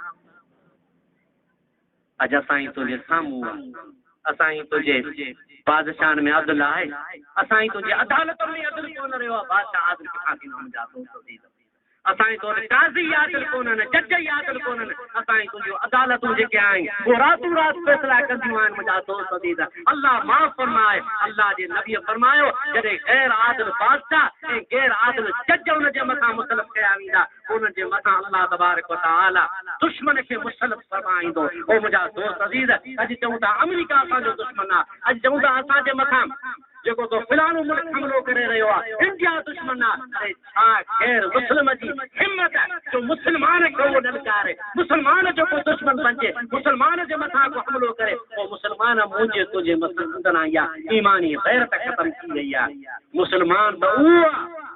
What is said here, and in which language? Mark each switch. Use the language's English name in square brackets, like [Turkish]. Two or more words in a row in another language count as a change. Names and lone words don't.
[Sindhi] अॼु असां तुंहिंजे साम्हूं असां तुंहिंजे बादशाहनि में अदल आहे, असां तुंहिंजे अदालतुनि में अदल कोन रहियो आहे। बादशाह आदिल किथां थींदो मुंहिंजा दोस्त। असांजी तो काज़ी यादल कोन्हनि जज यादल कोन्हनि असांजी तुंहिंजूं अदालतूं जेके आहिनि [Urdu] وہ راتوں رات [Sindhi] फैसला कंदियूं आहिनि मुंहिंजा दोस्त अज़ीज़ अल्लाह माफ़ फरमाए अल्लाह जे नबीअ फरमायो जॾहिं गैर आदिल बादशाह ऐं गैर आदिल जज उन जे मथां मुसलत कया वेंदा उन जे मथां अल्लाह [Arabic] تبارك وتعالى [Sindhi] दुश्मन खे मुसलत फरमाईंदो ओ मुंहिंजा दोस्त अज़ीज़ अॼु चऊं था अमेरिका असांजो दुश्मन आहे अॼु चऊं था असांजे मथां जेको तो फिलानो मुल्क हमलो करे रहियो आहे इंडिया दुश्मन आहे अरे छा गैर मुस्लिम जी हिम्मत जो मुसलमान खे उहो ललकारे मुसलमान जो को दुश्मन बणिजे मुसलमान जे मथां को हमलो करे उहो मुसलमान मुंहिंजे तुंहिंजे मथां आई आहे ईमानी गैरत ख़तम थी वई आहे मुसलमान त उहो आहे